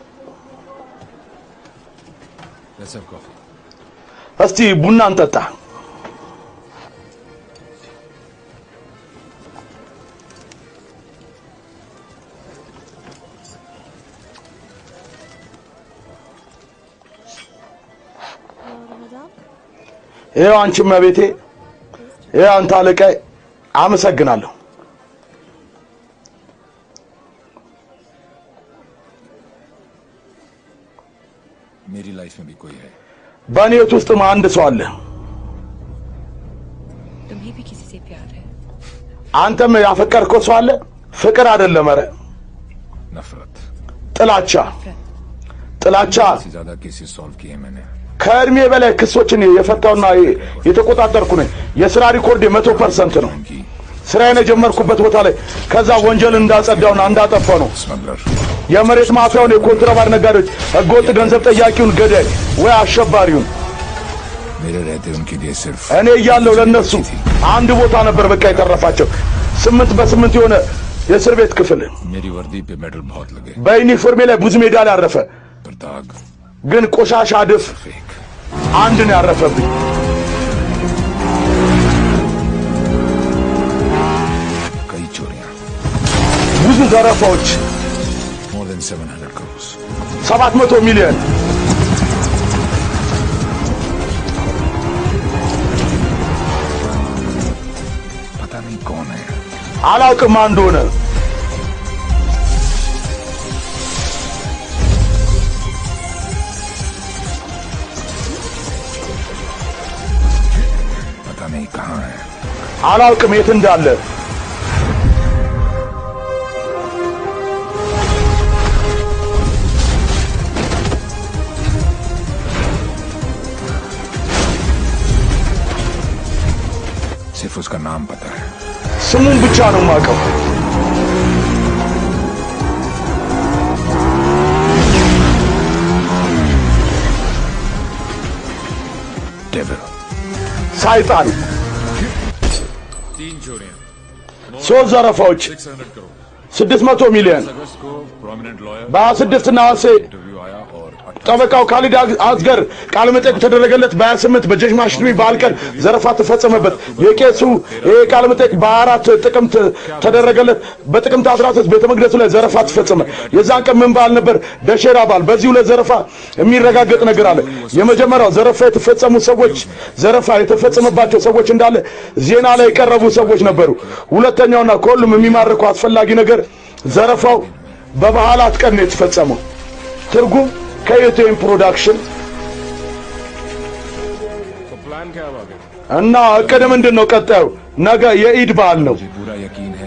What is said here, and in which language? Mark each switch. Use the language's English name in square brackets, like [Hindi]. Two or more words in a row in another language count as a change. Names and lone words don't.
[English] Let's have coffee. [Amharic] እስቲ ቡና እንጠጣ ይሄው አንቺ መቤቴ ይሄው አንተ አለቃዬ አመሰግናለሁ [Hindi] मेरी लाइफ में भी कोई है [Amharic] በኔት ውስጥ አንድ ሰው አለ [Hindi] तुम्हें भी किसी से प्यार है [Amharic] አንተም ያፈቀርከው ሰው አለ ፍቅር አይደለም ኧረ [Hindi] नफरत [Amharic] ጥላቻ [Hindi] से ज्यादा [English] cases solve [Hindi] किए मैंने [Amharic] ከእድሜ በላይ ክሶችን የፈታውና የተቆጣጠርኩ ነኝ የሥራ ሪኮርድ 100% ነው ስራዬን የጀመርኩበት ቦታ ላይ ከዛ ወንጀል እንዳጸዳውና እንዳጠፋው ነው [Hindi] स्मगलर [Amharic] የመሬት ማፊያውን የኮንትራባንድ ነጋዴዎች ህገወጥ ገንዘብ ጠያቂውን ገዳይ ወይ አሸባሪውን [Hindi] मेरे रहते उनके लिए सिर्फ [Amharic] እኔ እያለሁ ለነሱ አንድ ቦታ ነበር በቃ የተረፋቸው 8 በ8 የሆነ የእስር ቤት ክፍል [Hindi] मेरी वर्दी पे मेडल बहुत लगे [Amharic] በዩኒፎርሜ ላይ ብዙ ሜዳሊያ አረፈ [Hindi] पर दाग [Amharic] ግን ቆሻሻ ድፍ [Hindi] फेक [Amharic] አንድ ነው ያረፈብኝ [Hindi] कई चोरियां [Amharic] ብዙ ዘረፋዎች [English] more than 700 crores [Amharic] 700 ሚሊዮን [Hindi] पता नहीं कौन है [Amharic] አላውቅም ማን እንደሆነ [Hindi] पता नहीं कहां है [Amharic] አላውቅም የት እንዳለ [Hindi] सिर्फ उसका नाम पता है [Amharic] ስሙን ብቻ ነው የማውቀው [Hindi] डेविल [Amharic] ሳይጣን [Hindi] 3 चोरियां [Amharic] 3 ዘረፋዎች [Hindi] 600 करोड़ [Amharic] 600 ሚሊዮን [Hindi] अगस्त को [English] prominent lawyer [Amharic] በ26 ነሐሴ [Hindi] इंटरव्यू आया और [Amharic] ጠበቃው ካሊድ አዝገር ቃለ መጠይቅ ተደረገለት በ28 በጀሽ ማሽሪ ባልቀን ዘረፋ ተፈጸመበት የቄሱ ቃለ መጠይቅ በ4 ጥቅምት ተደረገለት በጥቅምት 13 ቤተ መቅደሱ ላይ ዘረፋ ተፈጸመ የዛን ቀን ምን ባል ነበር ደሸራ ባል በዚሁ ለዘረፋ የሚረጋገጥ ነገር አለ የመጀመሪያው ዘረፋ የተፈጸሙ ሰዎች ዘረፋ የተፈጸመባቸው ሰዎች እንዳለ ዜና ላይ የቀረቡ ሰዎች ነበሩ ሁለተኛውና ከሁሉም የሚማርከው አስፈላጊ ነገር ዘረፋው በበዓላት ቀን ነው የተፈጸመው። ትርጉም ከኢትዮን ፕሮዳክሽን [Hindi] तो प्लान क्या हुआ फिर? [Amharic] እና እቅድ ምንድነው? ቀጣዩ ነገ የኢድ በዓል ነው። [Hindi] मुझे पूरा यकीन है